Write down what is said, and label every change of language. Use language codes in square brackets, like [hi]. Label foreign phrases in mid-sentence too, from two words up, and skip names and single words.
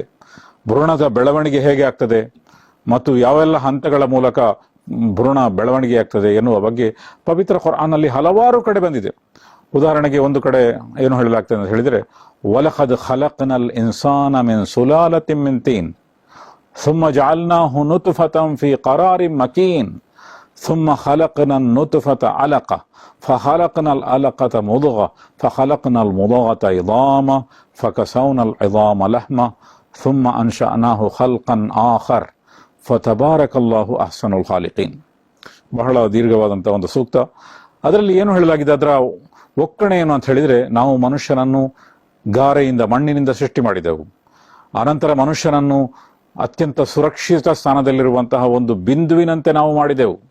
[kn] ಭ್ರೂಣದ ಬೆಳವಣಿಗೆ ಹೇಗೆ ಆಗ್ತದೆ ಮತ್ತು ಯಾವೆಲ್ಲ ಹಂತಗಳ ಮೂಲಕ ಭ್ರೂಣ ಬೆಳವಣಿಗೆ ಆಗ್ತದೆ ಎನ್ನುವ ಬಗ್ಗೆ ಪವಿತ್ರ ಕುರ್ಆನ್ನಲ್ಲಿ ಹಲವಾರು ಕಡೆ ಬಂದಿದೆ. ಉದಾಹರಣೆಗೆ ಒಂದು ಕಡೆ ಏನು ಹೇಳಲಾಗ್ತದೆ ಅಂತ ಹೇಳಿದರೆ, [ar] ولقد خلقنا الإنسان من سلالة من طين ثم جعلناه نطفة في قرار مكين ثم خلقنا النطفة علقة فخلقنا العلقة مضغة فخلقنا المضغة عظاما فكسونا العظام لحما ثم أنشأناه خلقا آخر فتبارك الله أحسن الخالقين. [kn] ಬಹಳ ದೀರ್ಘವಾದಂತಹ ಒಂದು ಸೂಕ್ತ. ಅದರಲ್ಲಿ ಏನು ಹೇಳಲಾಗಿದೆ, ಅದರ ಒಕ್ಕಣೆ ಏನು ಅಂತ ಹೇಳಿದರೆ, ನಾವು ಮನುಷ್ಯನನ್ನು ಗಾರೆಯಿಂದ, ಮಣ್ಣಿನಿಂದ ಸೃಷ್ಟಿ ಮಾಡಿದೆವು. ಅನಂತರ ಮನುಷ್ಯನನ್ನು ಅತ್ಯಂತ ಸುರಕ್ಷಿತ ಸ್ಥಾನದಲ್ಲಿರುವಂತಹ ಒಂದು ಬಿಂದುವಿನಂತೆ ನಾವು ಮಾಡಿದೆವು.